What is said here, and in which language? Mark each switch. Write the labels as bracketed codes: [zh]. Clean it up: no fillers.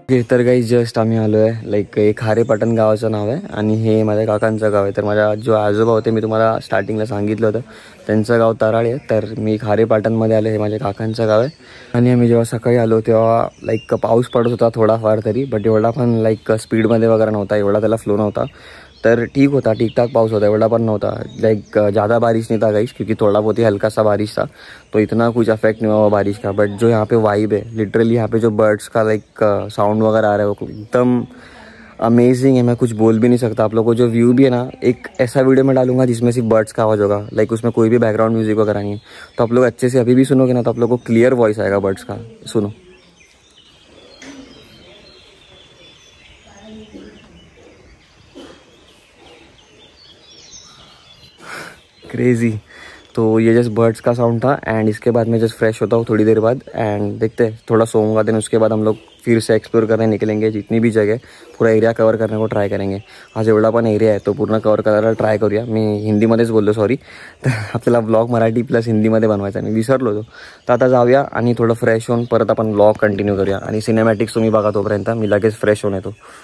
[mr] तर काही जस्ट आम्ही आलो आहे लाईक एक खारेपाटण गावाचं नाव आहे आणि हे माझ्या काकांचं गाव आहे. तर माझ्या जो आजोबा होते मी तुम्हाला स्टार्टिंगला सांगितलं होतं त्यांचं गाव तराळे आहे. तर मी खारेपाटणमध्ये आलो, हे माझ्या काकांचं गाव आहे. आणि आम्ही जेव्हा सकाळी आलो तेव्हा लाईक पाऊस पडत होता थोडाफार तरी, बट एवढा पण लाईक स्पीडमध्ये वगैरे नव्हता, एवढा त्याला फ्लो नव्हता. तर ठीक होता, ठीक ठाक पाऊस होता, एवढा पण नव्हता [hi] लाइक ज़्यादा बारिश नहीं था गाइस, क्योंकि थोड़ा बहुत ही हल्का सा बारिश था, तो इतना कुछ अफेक्ट नहीं हुआ बारिश का. बट जो यहाँ पे वाइब है लिटरली, यहाँ पे जो बर्ड्स का लाइक साउंड वगैरह आ रहा है वो एकदम अमेजिंग है. मैं कुछ बोल भी नहीं सकता. आप लोगों को जो व्यू भी है ना, एक ऐसा वीडियो में डालूंगा जिसमें सिर्फ बर्ड्स का आवाज़ होगा, लाइक उसमें कोई भी बैकग्राउंड म्यूजिक वगैरह नहीं है. तो आप लोग अच्छे से अभी भी सुनोगे ना तो आप लोग को क्लियर वॉइस आएगा बर्ड्स का. सुनो. क्रेजी. तो ये जस्ट बर्ड्स का साउंड था एंड इसके बाद मैं जस्ट फ्रेश होता हूँ थोड़ी देर बाद एंड देखते हैं थोड़ा सोऊंगा. देन उसके बाद हम लोग फिर से एक्सप्लोर करने निकलेंगे, जितनी भी जगह पूरा एरिया कवर करने को ट्राय करेंगे. [mr] आज एवढा पण एरिया आहे तो पूर्ण कवर करायला ट्राय करूया. मी हिंदीमध्येच बोललो सॉरी. तर आपल्याला ब्लॉग मराठी प्लस हिंदीमध्ये बनवायचा, मी विसरलो होतो. तर आता जाऊया आणि थोडं फ्रेश होऊन परत आपण ब्लॉग कंटिन्यू करूया. आणि सिनेमॅटिक्स तुम्ही बघा तोपर्यंत मी लगेच फ्रेश होऊन येतो.